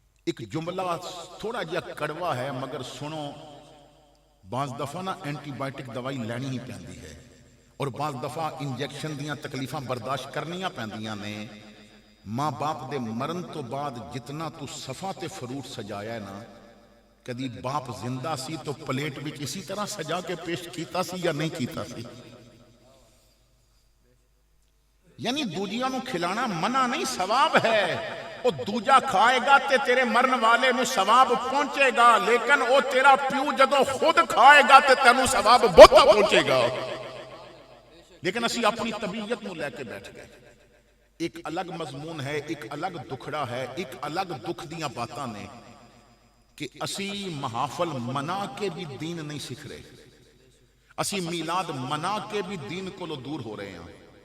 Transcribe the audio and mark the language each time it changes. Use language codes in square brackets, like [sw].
[ur] ایک جملہ تھوڑا جہا کڑوا ہے مگر سنو [pa] بعض دفعہ نا اینٹی بائیوٹک دوائی لینی ہی پیندی ہے اور بعض دفعہ انجیکشن دیاں تکلیفاں برداشت کرنیاں پیندیاں نے. ماں باپ دے مرن تو بعد جتنا تو صفا تے فروٹ سجایا ہے نا، کدی باپ زندہ سی تو پلیٹ وچ اسی طرح سجا کے پیش کیتا سی یا نہیں کیتا سی؟ یعنی دوجیاں نو کھلانا منع نہیں، ثواب ہے. او دوجا کھائے گا تے تیرے مرن والے نو ثواب پہنچے گا، لیکن او تیرا پیو جدو خود کھائے گا تے تینوں ثواب بہتا پہنچے گا. لیکن اسی اپنی طبیعت نو لے کے بیٹھ گئے. ایک الگ مضمون ہے، ایک الگ دکھڑا ہے، ایک الگ دکھ دیاں باتاں نے کہ اسی محافل منا کے بھی دین نہیں سکھ رہے، اسی میلاد منا کے بھی دین کو لو دور ہو رہے ہیں.